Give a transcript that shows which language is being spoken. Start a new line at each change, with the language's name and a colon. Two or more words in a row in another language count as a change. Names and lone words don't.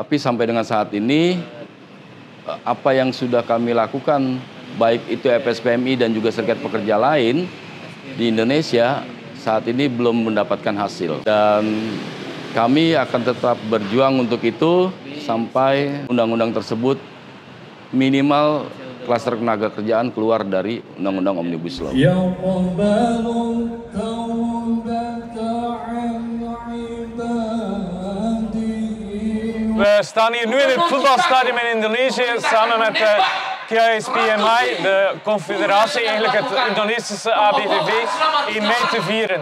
Indonesian: Tapi sampai dengan saat ini, apa yang sudah kami lakukan, baik itu FSPMI dan juga serikat pekerja lain di Indonesia, saat ini belum mendapatkan hasil. Dan kami akan tetap berjuang untuk itu sampai undang-undang tersebut minimal klaster tenaga kerjaan keluar dari Undang-Undang Omnibus Law.
Dutch: We staan hier nu in het voetbalstadion in Indonesië samen met KSPMI, de confederatie, eigenlijk het Indonesische ABVV, 1 mei te vieren.